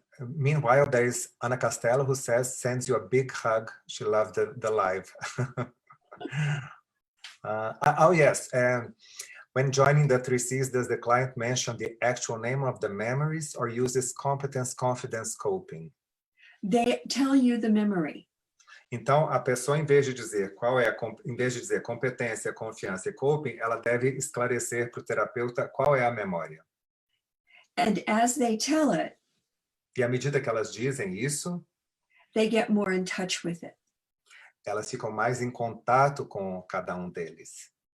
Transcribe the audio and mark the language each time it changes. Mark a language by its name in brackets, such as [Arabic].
[English] Meanwhile, there is Ana Castelo who sends you a big hug. She loved the live. Yes. When joining the 3 Cs, does the client mention the actual name of the memories or uses competence, confidence, coping? They tell you the memory. [Portuguese] Então, a pessoa, em vez de dizer competência, confiança e coping, ela deve esclarecer para o terapeuta qual é a memória. [English] And as they tell it, [Portuguese] e à medida que elas dizem isso, [English] they get more in touch with it. [Portuguese] Elas ficam mais em contato com cada um deles.